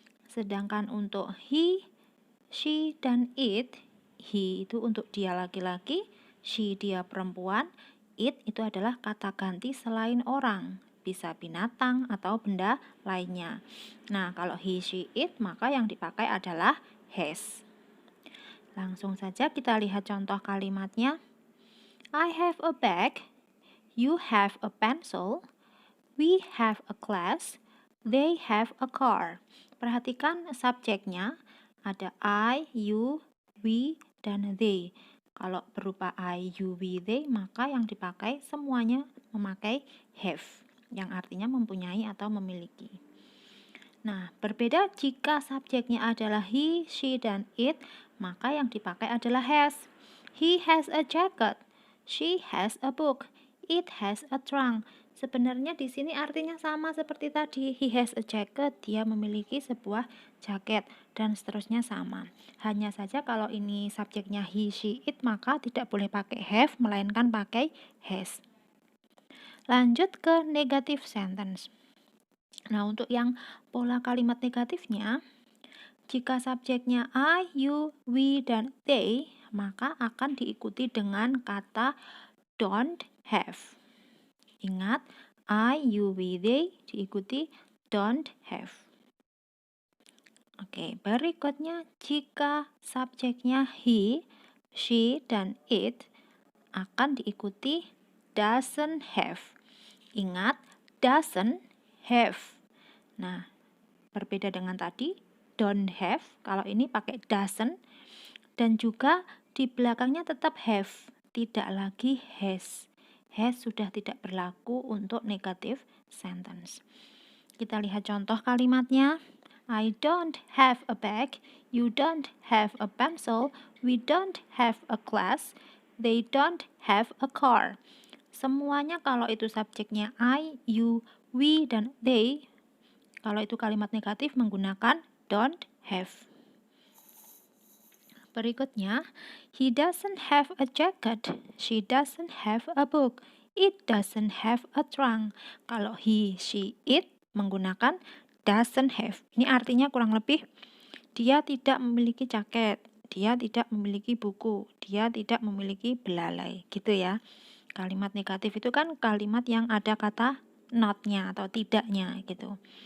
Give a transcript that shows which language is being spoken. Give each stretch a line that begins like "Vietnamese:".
Indonesian: Sedangkan untuk he, she, dan it, he itu untuk dia laki-laki, she dia perempuan, it itu adalah kata ganti selain orang, bisa binatang atau benda lainnya. Nah, kalau he, she, it, maka yang dipakai adalah has. Langsung saja kita lihat contoh kalimatnya.
English: I have a bag, you have a pencil, we have a class, they have a car.
Indonesian: Perhatikan subjeknya, ada I, you, we, dan they. Kalau berupa I, you, we, they, maka yang dipakai semuanya memakai have, yang artinya mempunyai atau memiliki. Nah, berbeda jika subjeknya adalah he, she, dan it, maka yang dipakai adalah has.
English: He has a jacket, she has a book, it has a trunk.
Indonesian: Sebenarnya di sini artinya sama seperti tadi.
English: He has a jacket,
Indonesian: dia memiliki sebuah jaket, dan seterusnya sama. Hanya saja kalau ini subjeknya he, she, it, maka tidak boleh pakai have, melainkan pakai has. Lanjut ke
English: negative sentence.
Indonesian: Nah, untuk yang pola kalimat negatifnya, jika subjeknya I, you, we, dan they, maka akan diikuti dengan kata don't have. Ingat, I, you, we, they diikuti don't have. Oke, berikutnya jika subjeknya he, she, dan it, akan diikuti doesn't have. Ingat, doesn't have. Nah, berbeda dengan tadi, don't have, kalau ini pakai doesn't, dan juga di belakangnya tetap have, tidak lagi has. Has sudah tidak berlaku untuk
English: negative sentence.
Indonesian: Kita lihat contoh kalimatnya.
English: I don't have a bag, you don't have a pencil, we don't have a class, they don't have a car.
Indonesian: Semuanya kalau itu subjeknya I, you, we, dan they, kalau itu kalimat negatif menggunakan don't have.
English: Berikutnya, he doesn't have a jacket, she doesn't have a book, it doesn't have a trunk.
Indonesian: Kalau he, she, it menggunakan doesn't have. Ini artinya kurang lebih dia tidak memiliki jaket, dia tidak memiliki buku, dia tidak memiliki belalai, gitu ya. Kalimat negatif itu kan kalimat yang ada kata not-nya atau tidaknya gitu.